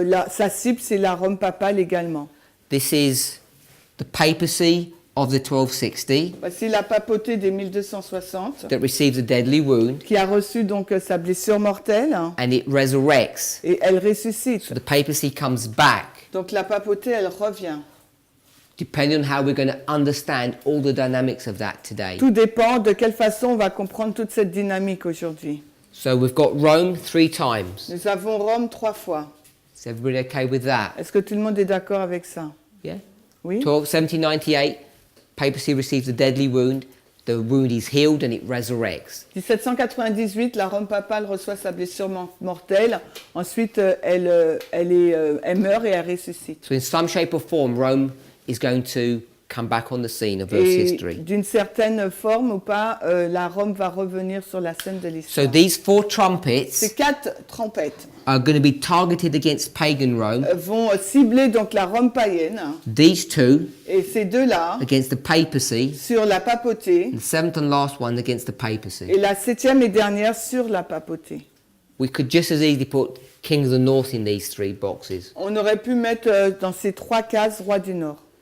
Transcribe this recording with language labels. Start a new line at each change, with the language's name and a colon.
French: sa cible, c'est la Rome papale également.
English: This is the papacy of the 1260
French: Voici la papauté des 1260
English: that receives a deadly wound
French: qui a reçu donc sa blessure mortelle
English: and it resurrects.
French: et elle ressuscite.
English: So the papacy comes back.
French: Donc la papauté, elle revient.
English: Depending on how we're going to understand all the dynamics of that today.
French: Tout dépend de quelle façon on va comprendre toute cette dynamique aujourd'hui.
English: So we've got Rome 3 times.
French: Nous avons Rome 3 fois.
English: Is everybody okay with that?
French: Est-ce que tout le monde est d'accord avec ça?
English: Yeah?
French: Oui?
English: 1798, papacy receives a deadly wound. The wound is healed and it resurrects.
French: 1798, la Rome papale reçoit sa blessure mortelle. Ensuite, elle meurt et elle ressuscite.
English: So in some shape or form, Rome is going to come back on the scene of Earth's
French: Et
English: history.
French: d'une certaine forme ou pas, la Rome va revenir sur la scène de
English: So
French: l'histoire.
English: these 4 trumpets
French: Ces 4 trompettes
English: are going to be targeted against pagan Rome.
French: vont cibler donc la Rome païenne
English: These 2
French: et ces deux-là
English: against the papacy.
French: sur la papauté
English: And the 7th and last one against the papacy.
French: et la 7e et dernière sur la papauté.
English: We could just as easily put King of the North in these 3 boxes.
French: On aurait pu mettre dans ces 3 cases roi du Nord.